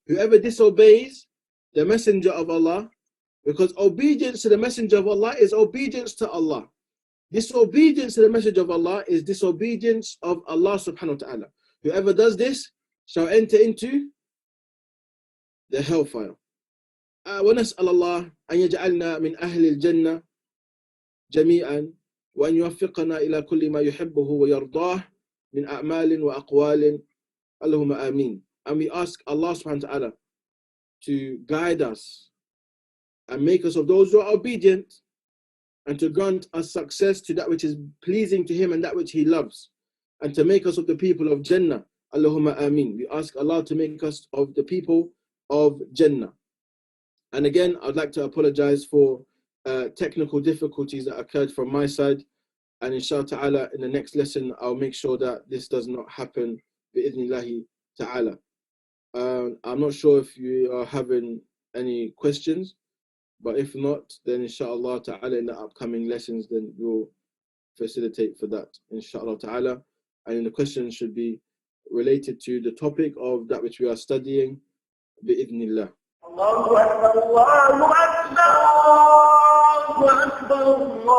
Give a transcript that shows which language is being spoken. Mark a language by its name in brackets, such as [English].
[English] Whoever disobeys the messenger of Allah, because obedience to the messenger of Allah is obedience to Allah. Disobedience to the message of Allah is disobedience of Allah subhanahu wa ta'ala. Whoever does this shall enter into the hellfire. [Arabic] ونسأل الله أن يجعلنا من أهل الجنة جميعا وأن يوفقنا إلى كل ما يحبه ويرضاه من أعمال وأقوال اللهم آمين. [English] And we ask Allah subhanahu wa ta'ala to guide us and make us of those who are obedient and to grant us success to that which is pleasing to Him and that which He loves, and to make us of the people of Jannah. Allahumma ameen. We ask Allah to make us of the people of Jannah. And again, I'd like to apologize for technical difficulties that occurred from my side. And inshallah ta'ala, in the next lesson, I'll make sure that this does not happen bi'idhnillahi ta'ala. I'm not sure if you are having any questions, but if not, then inshallah ta'ala, in the upcoming lessons, then we'll facilitate for that, inshallah ta'ala. And the questions should be related to the topic of that which we are studying, bi'idhnillah. [Arabic] Allahu Akbar, Allahu Akbar, Allahu Akbar,